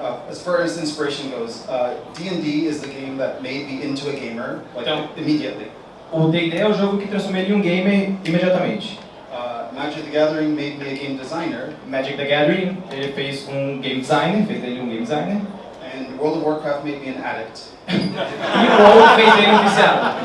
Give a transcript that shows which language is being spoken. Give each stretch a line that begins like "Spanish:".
English: As far as inspiration goes, D&D is the game that made me into a gamer, immediately.
Portuguese: O D&D é o jogo que transformou ele em um gamer imediatamente.
English: Magic the Gathering made me a game designer.
Portuguese: Magic the Gathering, ele fez um game designer, fez dele um game designer.
English: And World of Warcraft made me an addict.
Portuguese: E o WoW fez dele um viciado.